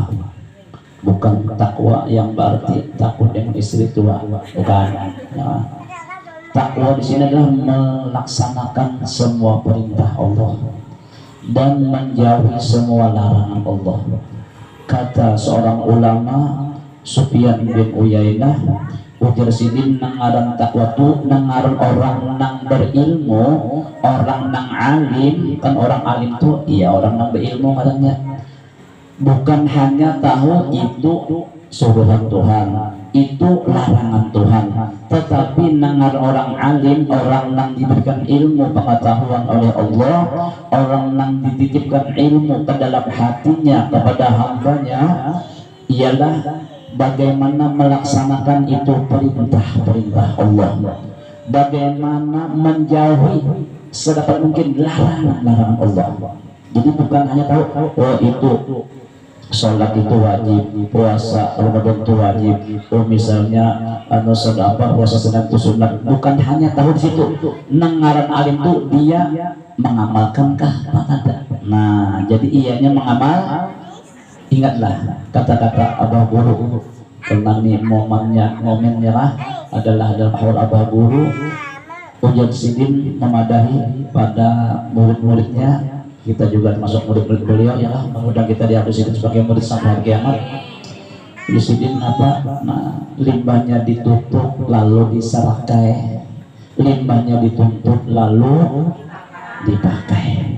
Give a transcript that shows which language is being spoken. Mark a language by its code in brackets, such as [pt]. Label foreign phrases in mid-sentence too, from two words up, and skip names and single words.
[id] Bukan takwa yang berarti takut dengan istri tua, bukan. Ya. Takwa di sini adalah melaksanakan semua perintah Allah dan menjauhi semua larangan Allah. [bjn] Kata seorang ulama Sufyan bin Uyainah, ujar sidin nangaran takwa tu nangaran orang nang berilmu, orang nang alim. Kan orang alim tu iya orang nang berilmu katanya. [id] Bukan hanya tahu itu suruhan Tuhan, itu larangan Tuhan, tetapi nangar orang alim, orang nang diberikan ilmu pengetahuan oleh Allah, orang nang dititipkan ilmu ke dalam hatinya kepada hambanya, ialah bagaimana melaksanakan itu perintah-perintah Allah, bagaimana menjauhi sedapat mungkin larangan-larangan Allah. Jadi bukan hanya tahu oh itu sholat itu wajib, puasa Ramadan itu wajib, oh misalnya puasa Senin itu sunat. Bukan hanya tahu di situ. Nengaran alim itu dia mengamalkankah apa tidak. Nah, jadi ianya mengamal. Ingatlah kata-kata Abah Guru tentang nih momennya adalah dalam haul Abah Guru. [bjn] Ujian sidin memadahi pada murid-muridnya. [id] Kita juga termasuk murid-murid beliau, ya lah. Mudah kita diakui sebagai murid sampai hari kiamat. [bjn] Lusidin apa? [id] Nah, limbahnya ditutup lalu diserakai, limbahnya ditutup lalu dipakai.